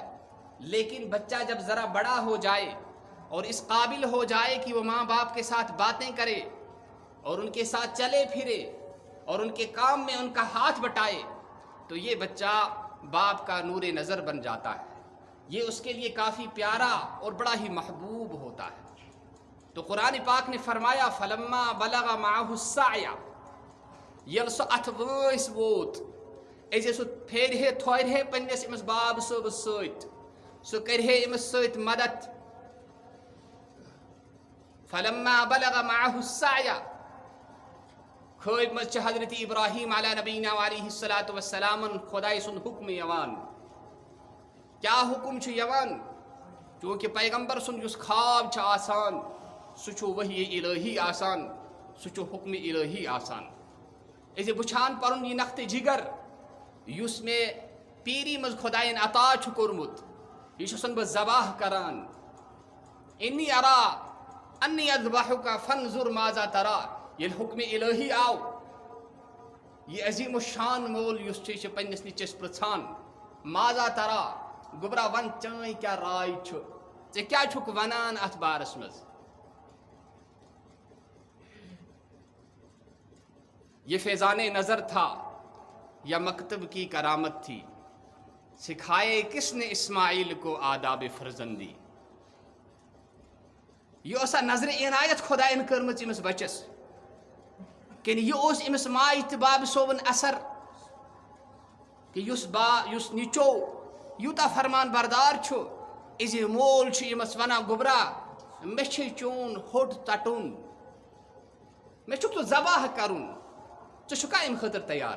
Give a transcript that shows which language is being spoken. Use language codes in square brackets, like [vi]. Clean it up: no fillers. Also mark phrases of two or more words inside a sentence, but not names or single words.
[ur] لیکن بچہ جب ذرا بڑا ہو جائے اور اس قابل ہو جائے کہ وہ ماں باپ کے ساتھ باتیں کرے اور ان کے ساتھ چلے پھرے اور ان کے کام میں ان کا ہاتھ بٹائے تو یہ بچہ باپ کا نور نظر بن جاتا ہے. یہ اس کے لیے کافی پیارا اور بڑا ہی محبوب ہوتا ہے. تو قرآن پاک نے فرمایا [ar] فلما بلغ معه السعی [ks] یل سو اتھ وٲنٛسۍ ووت ایزے سو پھیرہے تھورہے پننس امس باب صٲبس سۭتۍ سو کرہے امس سۭتۍ مدد. [ar] فلما بلغ معه السعی [ks] خٲبۍ منٛز چھِ حضرت ابراہیم [ar] علیہ نبینا علیہ الصلاۃ والسلام [ks] خداے سُنٛد حکم یوان. کیا حکم چھُ یوان؟ چونکہ پیغمبر سُنٛد یُس خواب چھُ آسان سُہ چھُ وحی الہی آسان، سُہ چھُ حکم الہی آسان. أزِ وٕچھان پنُن یہِ نقطہٕ جگر یُس مےٚ پیٖری منٛز خۄدایَن عطا چھُ کوٚرمُت یہِ چھُسن بہٕ ذبح کران. [ar] انی ارا انی اذبحک فانظر ماذا ترا. [ks] ییٚلہِ حکم الہی آو یہِ عظیم الشان مول یُس چھُ یہِ چھُ پننس نیٚچوِس پرژھان [ar] ماذا ترا [ks] گوٚبرا ون چٲنۍ کیٛاہ راے چھُ، ژےٚ کیٛاہ چھُکھ ونان اتھ بارس منٛز. [ur] یہ فیضان نظر تھا یا مکتب کی کرامت تھی؟ سکھائے کس نے اسماعیل کو آداب فرزندی. [ks] یہ اوسا نظر عنایت خدایَن کٔرمٕژ أمِس بچس کِنہٕ یہِ اوس أمِس ماجہِ تہٕ بابہٕ صٲبُن اثر کہ یُس نِچو یوٗتاہ فرمان بردار چھُ أزِ مول چھُ أمِس ونان گوٚبرا مےٚ چھُے چون ہوٚٹ ژٹُن، مےٚ چھُکھ ژٕ ذبح کرُن، ژٕ چھُکھا امہِ خٲطرٕ تیار.